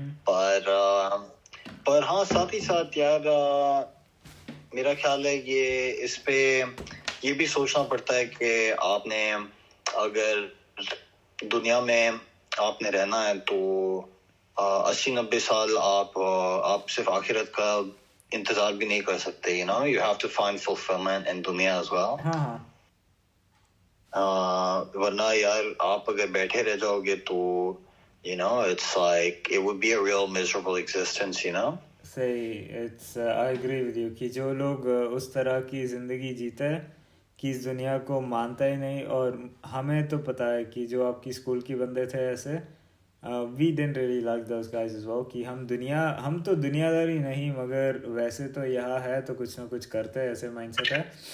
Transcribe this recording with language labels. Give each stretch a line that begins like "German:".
Hindi: पर हाँ, साथ ही साथ यार मेरा ख्याल है इस पे ये भी सोचना पड़ता है कि आपने अगर दुनिया में आपने रहना है तो 80-90 साल आप सिर्फ आखिरत का इंतजार भी नहीं कर सकते।
English: you have to find fulfillment in दुनिया as well.
Hindi: वरना यार आप अगर बैठे रह जाओगे तो
English: it's like it would be a real miserable existence.
Hindi: सही,
English: I agree with you
Hindi: कि जो लोग उस तरह की ज़िंदगी जीते हैं कि इस दुनिया को मानता ही नहीं। और हमें तो पता है कि जो आपकी स्कूल के बंदे थे ऐसे,
English: we didn't really like those guys as well,
Hindi: कि हम तो दुनियादारी नहीं, मगर वैसे तो यहाँ है तो कुछ ना कुछ करते हैं, ऐसे माइंडसेट है।